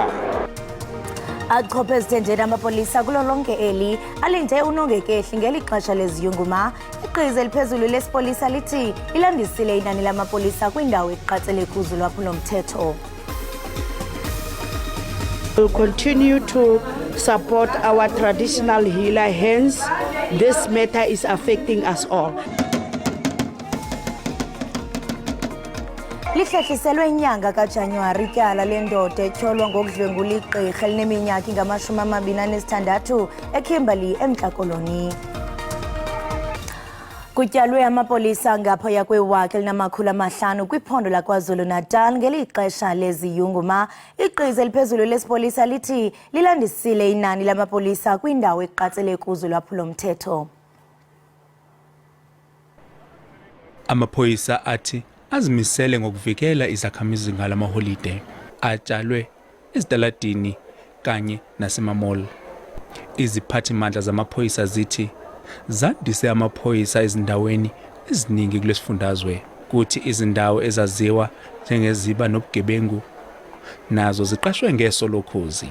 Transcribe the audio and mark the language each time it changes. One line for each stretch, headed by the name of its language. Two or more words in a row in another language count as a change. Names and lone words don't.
Xhosa: Achophe ezithendeni amapolisa kulo lonke eli alinde unongekehli ngeli xesha leziyunguma. Iqhiza eliphezulu lesipolisa lithi ilandisile inani lamapolisa kwindawo eqatsele kuzo lwaphulomthetho.
English: We'll continue to support our traditional healer, hence this matter is affecting us all.
Xhosa: Lihlehliselwe inyanga kaJanuwari ityala lendoda etyholwa ngokudlwengula igqirha elineminyaka ingama-26 eKimberley eMntla Koloni. Kutyalwe amapolisa ngaphaya kwe-1,500 kwiphondo laKwaZulu-Natal ngeli xesha leziyunguma. Iqhiza eliphezulu lesipolisa lithi lilandisile inani lamapolisa kwindawo eqatsele kuzo lwaphulomthetho.
Zulu: Amaphoyisa athi azimisele ngokuvikela izakhamizi ngalamaholide atshalwe ezitaladini kanye nasemamall. Iziphathimandla zamaphoyisa zithi zandise amaphoyisa ezindaweni eziningi kulesifundazwe kuthi izindawo ezaziwa njengeziba nobugebengu nazo ziqashwe ngeso lokhozi.